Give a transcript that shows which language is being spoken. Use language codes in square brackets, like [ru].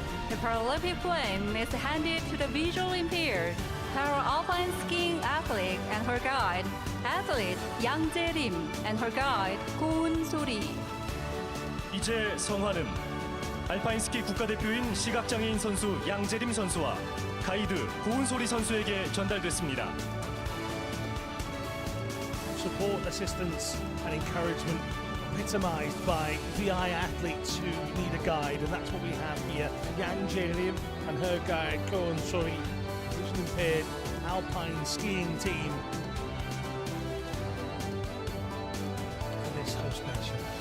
[en] The Paralympic flame is handed to the visually impaired para-alpine skiing athlete and her guide, athlete Yang Jae-rim and her guide 고은 소리. [ko] 이제 성화는 알파인 스키 국가대표인 시각장애인 선수 양재림 선수와 가이드 고은소리 선수에게 전달됐습니다. [en] Support, assistance and encouragement epitomised by VI athletes who need a guide, and that's what we have here. Yang Jae-rim and her guide Koen Sori, vision impaired alpine skiing team for this host nation.